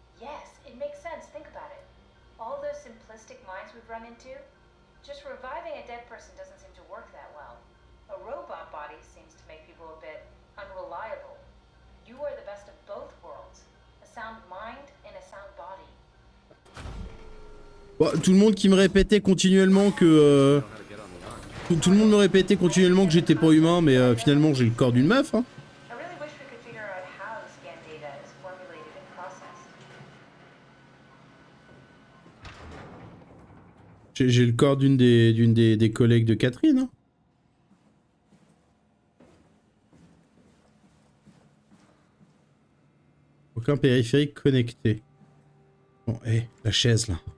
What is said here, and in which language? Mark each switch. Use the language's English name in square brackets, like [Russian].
[English] Yes, it makes sense. Think about it. All those simplistic minds we've run into, just reviving a dead person doesn't seem to work that well. A robot body seems to make people a bit unreliable. You are the best of both worlds. A sound mind and a sound body. [French] Bon, tout le monde qui me répétait continuellement que... Tout le monde me répétait continuellement que j'étais pas humain, mais finalement j'ai le corps d'une meuf, hein. [English] I really wish we could figure out how the scan data is formulated and processed. [French] J'ai le corps d'une des collègues de Catherine, hein. Aucun périphérique connecté. Bon, hé, la chaise là.